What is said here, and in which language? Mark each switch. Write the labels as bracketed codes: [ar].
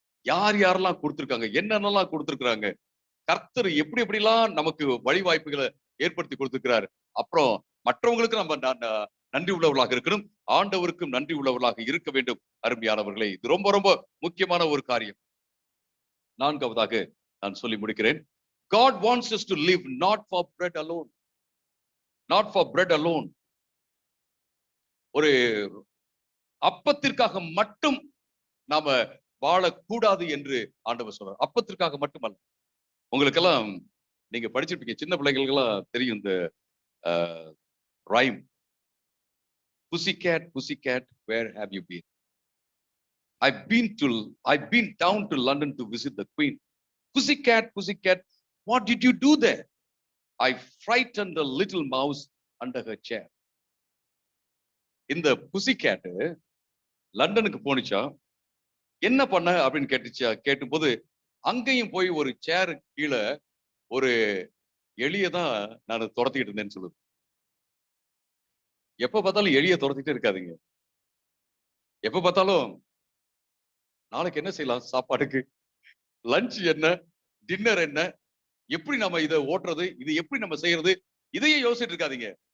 [ta] யார் யாரெல்லாம் கொடுத்திருக்காங்க, என்னென்னலாம் கொடுத்திருக்கிறாங்க, கர்த்தர் எப்படி எப்படிலாம் நமக்கு வழி வாய்ப்புகளை ஏற்படுத்தி கொடுத்திருக்கிறாரு. அப்புறம் மற்றவங்களுக்கு நம்ம நன்றி உள்ளவர்களாக இருக்கணும், ஆண்டவருக்கும் நன்றி உள்ளவர்களாக இருக்க வேண்டும். அருமையானவர்களே, இது ரொம்ப ரொம்ப முக்கியமான ஒரு காரியம். நான்காவதாக நான் சொல்லி முடிக்கிறேன். [en] God wants us to live not for bread alone. Not for bread alone. [ta] ஒரு அப்பத்திற்காக மட்டும் நாம வாழக்கூடாது என்று ஆண்டவர் சொல்றார். அப்பத்திற்காக மட்டுமல்ல. உங்களுக்கெல்லாம் நீங்க படிச்சிருப்பீங்க, சின்ன பிள்ளைகளுக்கெல்லாம் தெரியும் இந்த rhyme. [en] Pussycat, pussycat, where have you been? I've been down to London to visit the Queen. Pussycat, pussycat, what did you do there? I frightened a little mouse under her chair. [ta] இந்த pussycat லண்டனுக்கு போனிச்சா, என்ன பண்ண அப்படின்னு கேட்டும்போது, அங்கேயும் போய் ஒரு சேர் கீழே ஒரு எலியதான் நான் துரத்திக்கிட்டு இருந்தேன்னு சொல்லுது. எப்ப பார்த்தாலும் எலிய துரத்திட்டே இருக்காதீங்க. எப்ப பார்த்தாலும் நாளைக்கு என்ன செய்யலாம், சாப்பாடுக்கு லஞ்ச் என்ன, டின்னர் என்ன, எப்படி நம்ம இதை ஓட்டுறது, இது எப்படி நம்ம செய்யறது, இதையே யோசிச்சுட்டு இருக்காதீங்க.